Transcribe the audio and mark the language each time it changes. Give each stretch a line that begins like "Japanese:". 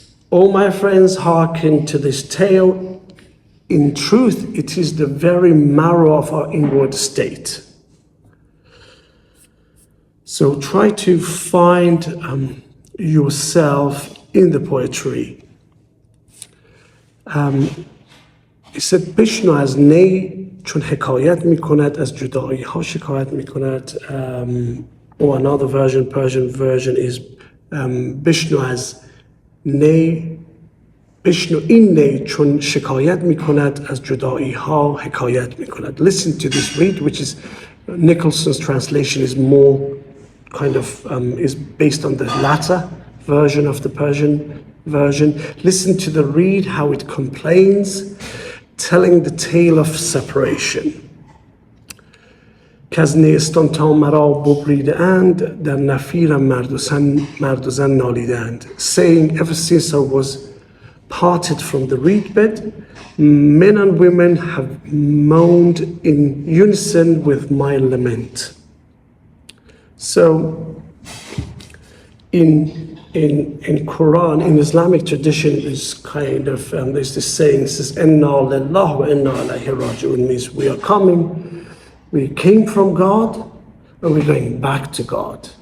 English: All my friends, hearken to this tale. In truth, it is the very marrow of our inward state. So try to find yourself in the poetry. He said
Persian: بشنو از نی چون حکایت میکند از جداييها شکایت میکند.
English: Or another version, Persian version is
Persian: بشنو از نی بشنو این نی چون شکایت میکند از جداييها حکایت میکند.
English: Listen to this read, which is Nicholson's translation is more kind of is based on the latter version of the Persian version. Listen to the read, how it complains, telling the tale of separation.
Persian: که از نيستان تامرا ببريدهاند در نفيرم مرد و زن ناليدهاند.
English: Saying, ever since I was parted from the reed bed, men and women have moaned in unison with my lament. So in Quran, in Islamic tradition, is kind of there's this saying, it says
Arabic: "Inna lillahi wa inna ilayhi raji'un,"
English: means we are coming, we came from God, and we're going back to God.